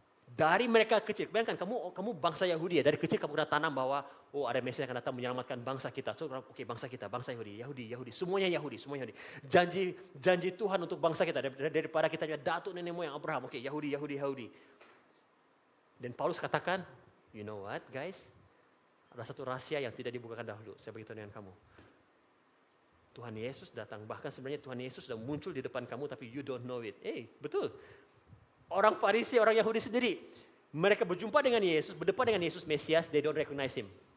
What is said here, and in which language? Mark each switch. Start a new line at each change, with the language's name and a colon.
Indonesian: Dari mereka kecil, bayangkan kamu bangsa Yahudi ya, dari kecil kamu sudah tanam bahwa ada Mesias yang akan datang menyelamatkan bangsa kita. So, oke, bangsa kita, bangsa Yahudi, semuanya Yahudi. Janji Tuhan untuk bangsa kita daripada kita datuk nenek moyang Abraham. Oke, Yahudi. Dan Paulus katakan,
English: you know what guys?
Indonesian: Ada satu rahasia yang tidak dibukakan dahulu. Saya beritahu dengan kamu. Tuhan Yesus datang. Bahkan sebenarnya Tuhan Yesus sudah muncul di depan kamu tapi
English: you don't know it.
Indonesian: Betul. Orang Farisi, orang Yahudi sendiri. Mereka berjumpa dengan Yesus, berdepan dengan Yesus Mesias,
English: they don't recognize him.